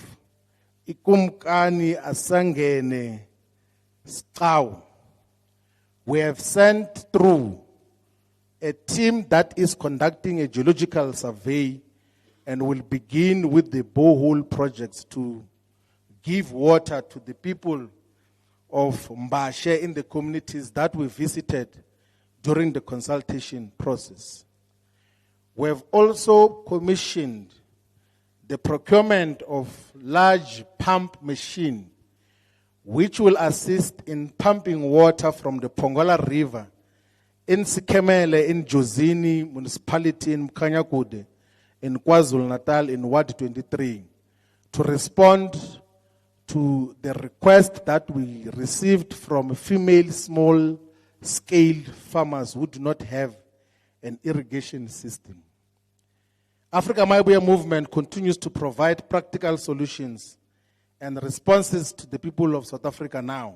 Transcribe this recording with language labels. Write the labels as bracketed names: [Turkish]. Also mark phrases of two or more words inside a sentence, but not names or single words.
[English] Ikumkani Asangene Stau, we have sent through a team that is conducting a geological survey and will begin with the borehole projects to give water to the people of Mbashe in the communities that we visited during the consultation process. We have also commissioned the procurement of large pump machine which will assist in pumping water from the Pongola River in Sikemele, in Jozini municipality, in Mkanyakude, in KwaZulu-Natal, in Ward 23, to respond to the request that we received from female small-scale farmers who do not have an irrigation system. Africa Mayibuye movement continues to provide practical solutions and responses to the people of South Africa now.